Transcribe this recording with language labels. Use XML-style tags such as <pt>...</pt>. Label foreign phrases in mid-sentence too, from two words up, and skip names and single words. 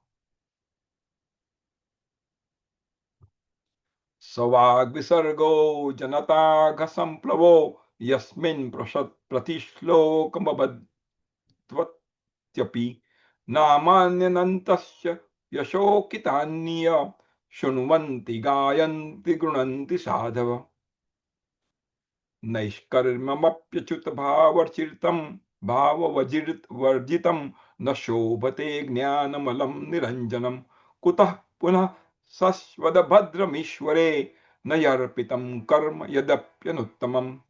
<sa>સવાગ વિસર્ગો જનતાઘ સંપ્લવો યસ્મિન પ્રતિશ્લોકમબધ્વત્યપિ નામાન્યનંતસ્ય યશોકિતાન્ય શૃण्वन्ति गायन्ति गृणन्ति साधव नैष्कर्म्यमप्यच्युत भावर्चितं भाववर्जितं न शोभते ज्ञानमलं निरञ्जनं कुतः पुनः सस्वदभद्रमीश्वरे न यर्पितं कर्म यदप्यनुत्तमम्</sa>